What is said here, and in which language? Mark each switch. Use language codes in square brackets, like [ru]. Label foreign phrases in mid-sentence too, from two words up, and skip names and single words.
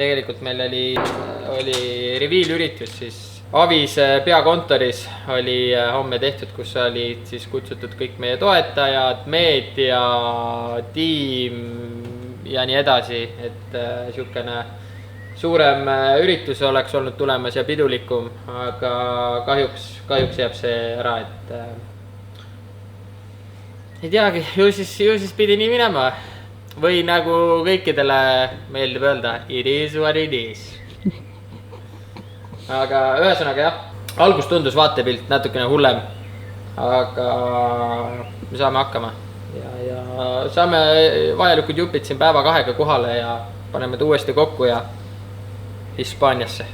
[et] Tegelikult meil oli reviilüritus siis Avis peakontoris oli homme tehtud, kus olid siis kutsutud kõik meie toetajad, meedia, tiim ja nii edasi, et siukene suurem üritus oleks olnud tulemas ja pidulikum, aga kahjuks jääb see ära, et ei teagi, ju siis pidi nii minema. Või nagu kõikidele meeldib öelda, [en] it is what it is. [et] Aga ühesõnaga jah, algus tundus vaatepilt natukene hullem, aga me saame hakkama. Ja saame vajalikud jupid siin päeva 2 kohale ja paneme ta uuesti kokku ja Hispaaniasse.